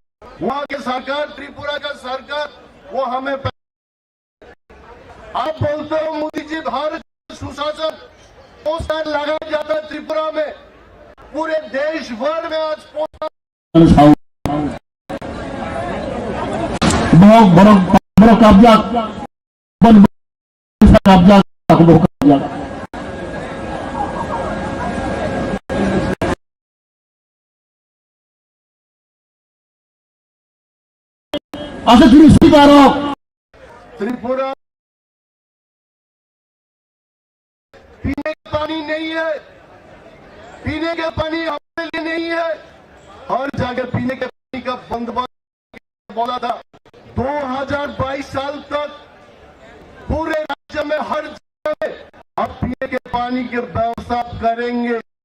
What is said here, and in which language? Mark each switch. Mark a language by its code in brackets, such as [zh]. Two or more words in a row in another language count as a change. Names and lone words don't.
[hi] वहां के सरकार, त्रिपुरा का सरकार, वो हमें आप बोलते हो मोदी जी भारत सुशासन पोस्टर लगाया जाता है त्रिपुरा में, पूरे देश भर में आज पोस्टर [trp] borok kabjak ban kabjak aku borok kabjak asa turisi barok [hi] त्रिपुरा पीने का पानी नहीं है, पीने का पानी हमारे लिए नहीं है। हर जगह पीने के पानी का बंदोबस्त बोला था। 2022 साल तक पूरे राज्य में हर जगह में अब पीने के पानी की व्यवस्था करेंगे।